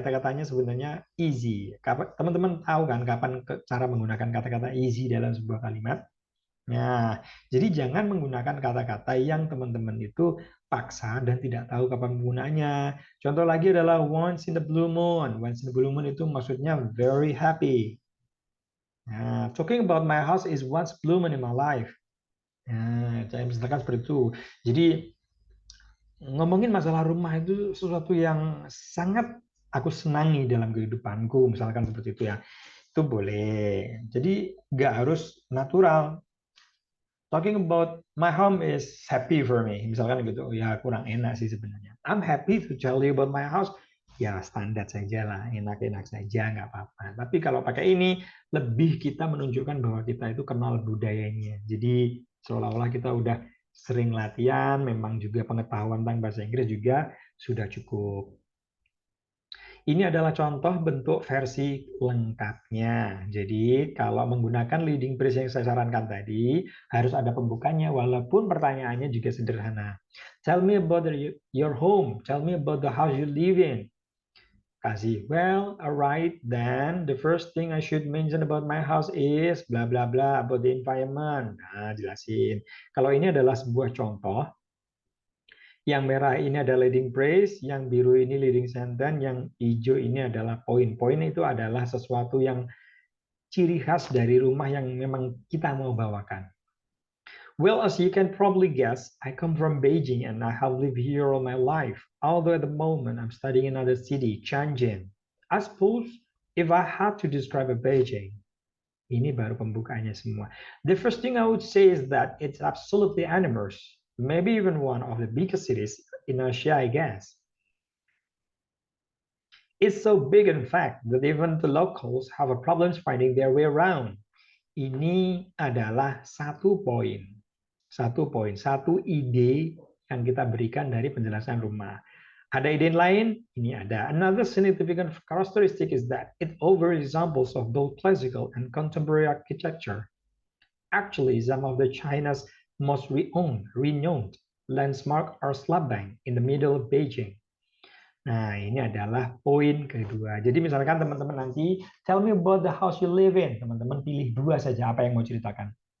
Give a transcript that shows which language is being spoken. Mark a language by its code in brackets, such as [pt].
[id] Kata-katanya sebenarnya easy. Teman-teman tahu kan kapan cara menggunakan kata-kata easy dalam sebuah kalimat? Nah, jadi jangan menggunakan kata-kata yang teman-teman itu paksa dan tidak tahu kapan penggunaannya. Contoh lagi adalah [en] once in the blue moon. Once in the blue moon [id] itu maksudnya [en] very happy. Nah, talking about my house is once blue moon in my life. [id] Nah, saya misalkan seperti itu. Jadi ngomongin masalah rumah itu sesuatu yang sangat aku senangi dalam kehidupanku, misalkan seperti itu ya. Itu boleh. Jadi nggak harus natural. [en] Talking about my home is happy for me. [id] Misalkan gitu, ya kurang enak sih sebenarnya. [en] I'm happy to tell you about my house. [id] ya standar saja lah, enak-enak saja, nggak apa-apa. Tapi kalau pakai ini, lebih kita menunjukkan bahwa kita itu kenal budayanya. Jadi seolah-olah kita udah sering latihan, memang juga pengetahuan tentang bahasa Inggris juga sudah cukup. Ini adalah contoh bentuk versi lengkapnya. Jadi kalau menggunakan leading phrase yang saya sarankan tadi, harus ada pembukanya walaupun pertanyaannya juga sederhana. [en] Tell me about your home. Tell me about the house you live in. Kasih, well, alright, then the first thing I should mention about my house is bla bla bla about the environment. [id] Nah, jelasin. Kalau ini adalah sebuah contoh, yang merah ini adalah leading phrase, yang biru ini leading sentence, yang hijau ini adalah poin. Poin itu adalah sesuatu yang ciri khas dari rumah yang memang kita mau bawakan. [en] Well, as you can probably guess, I come from Beijing and I have lived here all my life. Although at the moment I'm studying in another city, Tianjin. I suppose if I had to describe a Beijing, [id] ini baru pembukaannya semua. [en] The first thing I would say is that it's absolutely enormous. Maybe even one of the biggest cities in Asia, I guess. It's so big, in fact, that even the locals have a problems finding their way around. [id] Ini adalah satu poin. Satu ide yang kita berikan dari penjelasan rumah. Ada ide lain? Ini ada. [en] Another significant characteristic is that it offers examples of both classical and contemporary architecture. Actually, some of the China's most renowned landmarks are slab bank in the middle of Beijing. [id] Nah, ini adalah poin kedua. Jadi misalkan teman-teman nanti, [en] tell me about the house you live in. [id] Teman-teman pilih dua saja apa yang mau ceritakan.